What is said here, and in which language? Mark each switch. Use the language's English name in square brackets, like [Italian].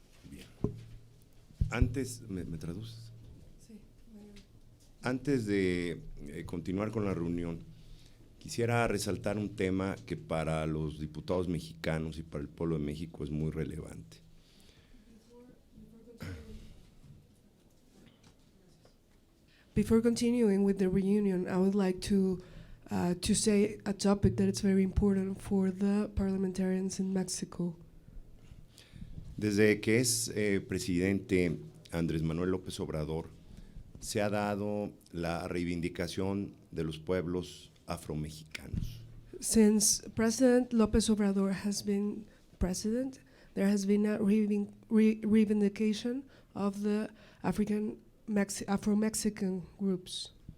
[Spanish] Bien. Antes, ¿me traduces? Sí. Antes de continuar con la reunión, quisiera resaltar un tema que para los diputados mexicanos y para el pueblo de México es muy relevante. [English] Before continuing with the reunion, I would like to say a topic that is very important for the parliamentarians in Mexico. [Spanish] Desde que es presidente Andrés Manuel López Obrador, se ha dado la reivindicación de los pueblos afromexicanos. [English] Since President López Obrador has been president, there has been a reivindication of the Afro-Mexican groups.